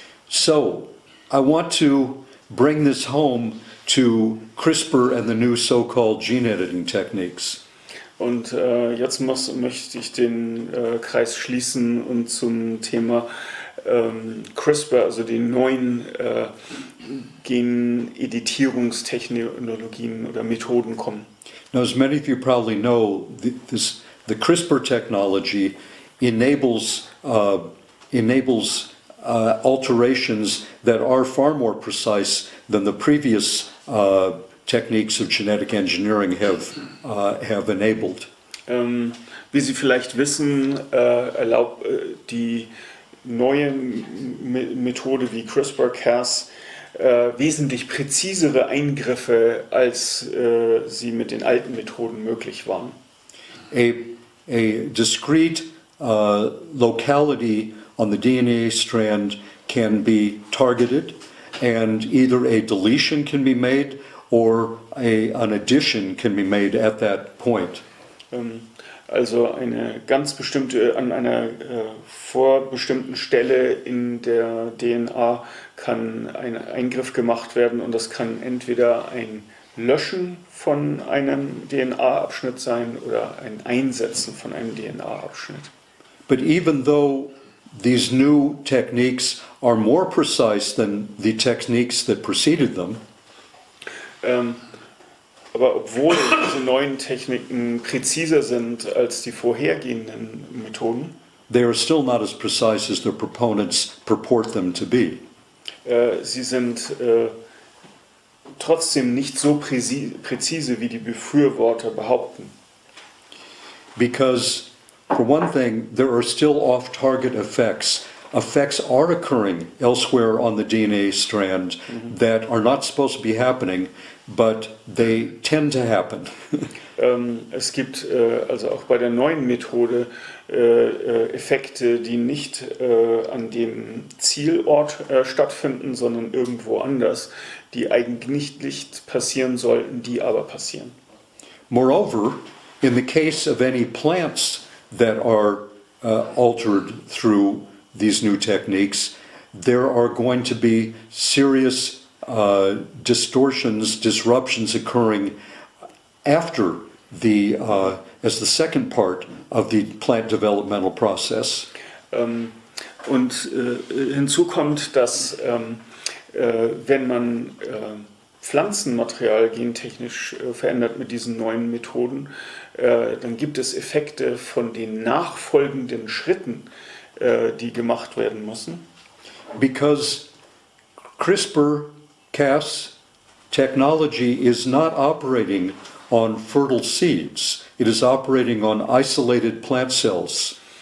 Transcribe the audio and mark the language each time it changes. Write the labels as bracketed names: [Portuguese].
[English] So, I want to bring this home to CRISPR and the new so-called gene editing techniques. [German] Und jetzt möchte ich den Kreis schließen und zum Thema CRISPR, also die neuen Geneditierungstechnologien oder Methoden kommen. [English] Now, as many of you probably know, the CRISPR technology enables alterations that are far more precise than the previous techniques of genetic engineering have enabled. [German] Wie Sie vielleicht wissen, erlaubt die neue Methode wie CRISPR-Cas wesentlich präzisere Eingriffe, als sie mit den alten Methoden möglich waren. [English] A discrete locality on the DNA strand can be targeted, and either a deletion can be made or an addition can be made at that point. [German] Also eine ganz bestimmte, an einer vorbestimmten Stelle in der DNA kann ein Eingriff gemacht werden und das kann entweder ein Löschen von einem DNA-Abschnitt sein oder ein Einsetzen von einem DNA-Abschnitt. [English] But even though these new techniques are more precise than the techniques that preceded them, [German] aber obwohl diese neuen Techniken präziser sind als die vorhergehenden Methoden, [English] they are still not as precise as their proponents purport them to be. [German] Sie sind trotzdem nicht so präzise, wie die Befürworter behaupten. [English] Because, for one thing, there are still off-target effects. Effects are occurring elsewhere on the DNA strand that are not supposed to be happening, but they tend to happen. [German] Es gibt also auch bei der neuen Methode Effekte, die nicht an dem Zielort stattfinden, sondern irgendwo anders, die eigentlich nicht passieren sollten, die aber passieren. [English] Moreover, in the case of any plants that are altered through these new techniques, there are going to be serious distortions, disruptions occurring after as the second part of the plant developmental process. [German] Und hinzu kommt, dass wenn man Pflanzenmaterial gentechnisch verändert mit diesen neuen Methoden, dann gibt es Effekte von den nachfolgenden Schritten, die gemacht werden müssen. [English] Because CRISPR-Cas technology is not operating on fertile seeds. It is operating on isolated plant cells.